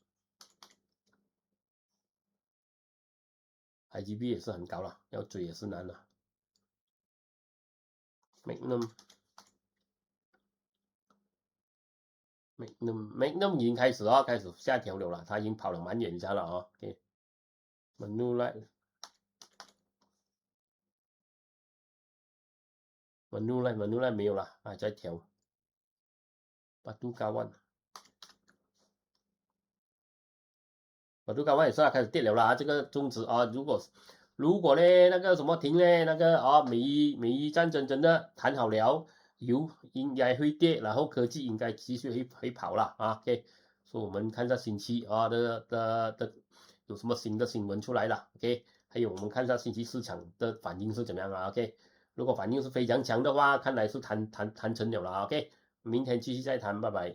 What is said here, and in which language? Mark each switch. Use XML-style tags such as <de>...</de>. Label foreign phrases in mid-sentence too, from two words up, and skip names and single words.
<zh>也是很高了，要追也是難了。Magnum 已經開始下調了它已經跑了蠻遠下了OK。Manulife 沒有了還在調。Batu Kawan 也是開始跌了這個中指如果呢那個什麼停呢那個美伊戰爭真的談好了，油應該會跌，然後科技應該繼續會跑了 OK，所以我們看一下星期的有什麼新的新聞出來了OK， 還有我們看一下星期四場的反應是怎麼樣啊 ？OK， 如果反應是非常強的話，看來是談成了啦 OK， 明天繼續再談，拜拜。</zh>